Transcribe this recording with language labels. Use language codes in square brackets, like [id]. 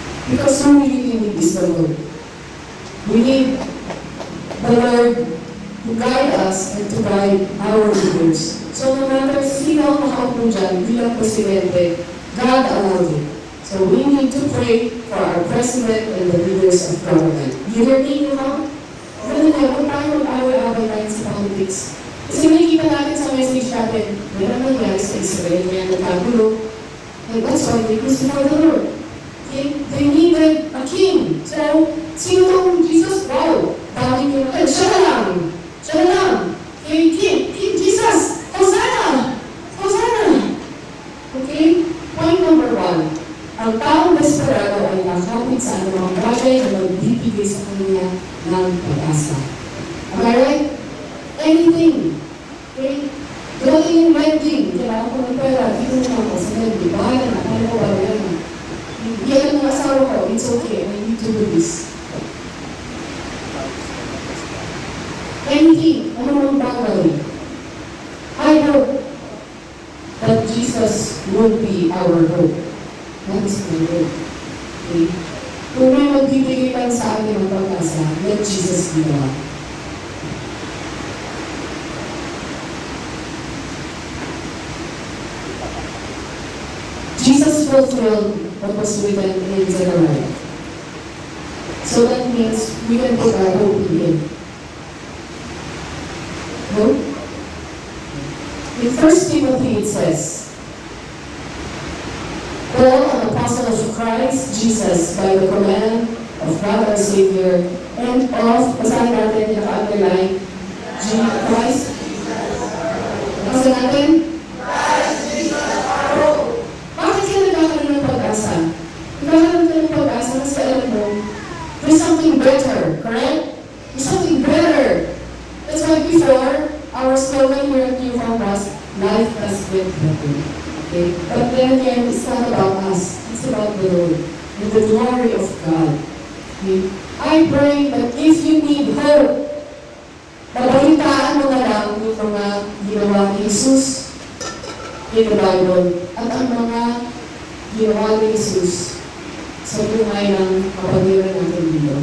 [en] Because who we really need is the Lord. We need the Lord to guide us and to guide our leaders. So no matter [tl] sino ang nakaupo dyan, bilang presidente, [en] God allowed it. So we need to pray for our president and the leaders of government. You hear me, you know? [tl] Ganun na, huwag tayo mag-away-away tayo sa politics. Kasi nakikita natin sa message natin, meron nangyari sa Israel, kaya nagkagulo. [en] And that's why they crucified the Lord. Okay? They needed a king. So, [tl] sino itong Jesus? [en] Wow! [tl] Dami nyo na, siya na lang! Siya na lang! Okay, King Jesus! Hosanna! Hosanna! Okay? [en] Point number 1. [tl] Ang taong desperado ay nakakapit sa anumang bagay na magbibigay sa kanya ng pag-asa. [en] Am I right? Anything. [tl] Okay? Galing yung lending. Kailangan ko ng pera. Dito naman ako sa lending. Bahala na. Kaya ko ba yan? Yan ang asawa ko. [en] It's okay. I need to do this. Anything. [tl] Anumang bagay. [en] I hope that Jesus will be our hope. That is my hope. Okay? [tl] Kung may magbibigay lang sa akin ng pag-asa, [en] let Jesus be the one. Jesus fulfilled what was written in Zechariah. So that means we can put our hope in Him. No? In 1 Timothy it says, Paul, an apostle of Christ Jesus, by the command of God our Savior, and of, [tl] basahin natin, naka-underline, [en] Christ. [tl] Basahin natin? [en] Christ Jesus our hope. [tl] Bakit ka nagkakaroon ng pag-asa? Nagkakaroon ka ng pag-asa kasi alam mo, [en] there's something better, correct? There's something better. That's why before, our slogan here at New Farm was, life has been better. Okay? But then again, it's not about us. It's about the Lord and the glory of God. Okay? I pray that if you need hope, [tl] babalitaan mo na lang yung mga ginawa ni Jesus [en] in the Bible [tl] at ang mga ginawa ni Jesus sa buhay ng kapatiran natin dito.